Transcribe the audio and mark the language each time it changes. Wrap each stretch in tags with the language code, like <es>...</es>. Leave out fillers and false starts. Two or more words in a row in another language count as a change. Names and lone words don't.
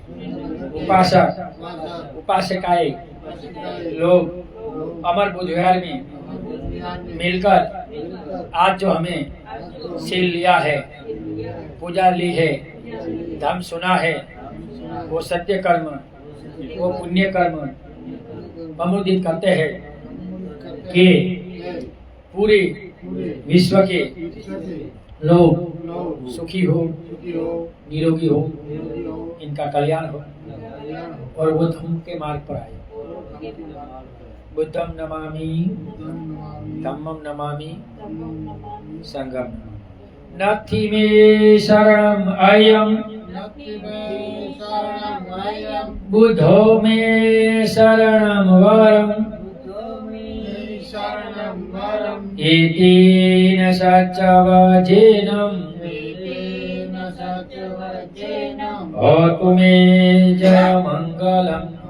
<hi>उपासक उपासिकाएं लोग अमर बुद्ध विहार में मिलकर आज जो हमें सील लिया है, पूजा ली है, धर्म सुना है, वो सत्य कर्म, वो पुण्य कर्म प्रमुदित करते हैं कि पूरे विश्व के लोग सुखी हो, निरोगी हो, इनका कल्याण हो, और वो धम्म के मार्ग पर आए।</hi> <pi>बुद्धम नमामि, धम्मम नमामि, संघम नमामि। नथि मे शरणम अयम, बुद्धो मे शरणम वरम, एतेन सच्चवचेनं होतु मे जयमङ्गलम्।</pi>